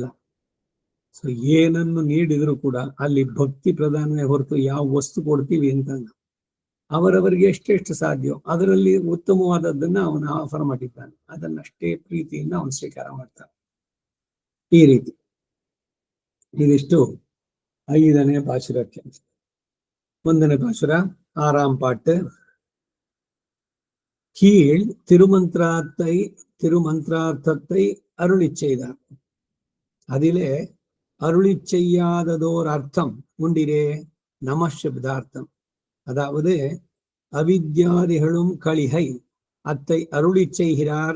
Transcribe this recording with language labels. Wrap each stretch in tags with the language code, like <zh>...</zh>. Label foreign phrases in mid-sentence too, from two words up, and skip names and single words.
<kn>ಸೊ ಏನನ್ನು ನೀಡಿದ್ರು ಕೂಡ ಅಲ್ಲಿ ಭಕ್ತಿ ಪ್ರಧಾನವೇ ಹೊರತು ಯಾವ ವಸ್ತು ಕೊಡ್ತೀವಿ ಅಂತ ಅವರವರಿಗೆ ಎಷ್ಟೆಷ್ಟು ಸಾಧ್ಯ ಅದರಲ್ಲಿ ಉತ್ತಮವಾದದ್ದನ್ನ ಅವನು ಆಫರ್ ಮಾಡಿದ್ದಾನೆ, ಅದನ್ನಷ್ಟೇ ಪ್ರೀತಿಯಿಂದ ಅವನು ಸ್ವೀಕಾರ ಮಾಡ್ತಾನೆ. ಈ ರೀತಿ ಇದಿಷ್ಟು 5ನೇ ಪಾಶುರಕ್ಕೆ. 1ನೇ ಪಾಶುರ</kn> <ta>ஆறாம் பாட்டு. கீழ் திருமந்திரார்த்தத்தை அருளிச் செய்தார். அதிலே அருளிச் செய்யாததோர் அர்த்தம் உண்டிரே நமசப்தார்த்தம். அதாவது அவித்யாதிகளும் கலிகை அத்தை அருளிச் செய்கிறார்.</ta>